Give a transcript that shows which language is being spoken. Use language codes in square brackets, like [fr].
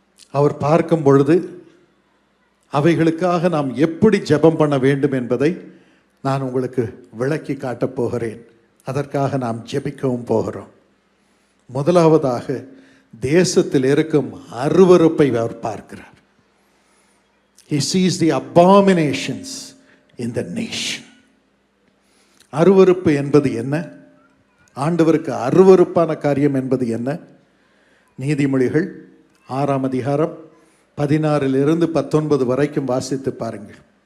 [ta] அவர் பார்க்கும் பொழுது அவைகளுக்காக நாம் எப்படி ஜெபம் பண்ண வேண்டும் என்பதை நான் உங்களுக்கு விளக்கி காட்டப் போகிறேன். அதற்காக நாம் ஜெபிக்கவும் போகிறோம். முதலாவதாக தேசத்தில் இருக்கும் அருவருப்பை அவர் பார்க்கிறார். [en] He sees the abominations in the nation. [ta] அருவருப்பு என்பது என்ன? ஆண்டவருக்கு அருவருப்பான காரியம் என்பது என்ன? நீதிமொழிகள் 6ஆம் அதிகாரம் 16 வரைக்கும் வாசித்து பாருங்கள்.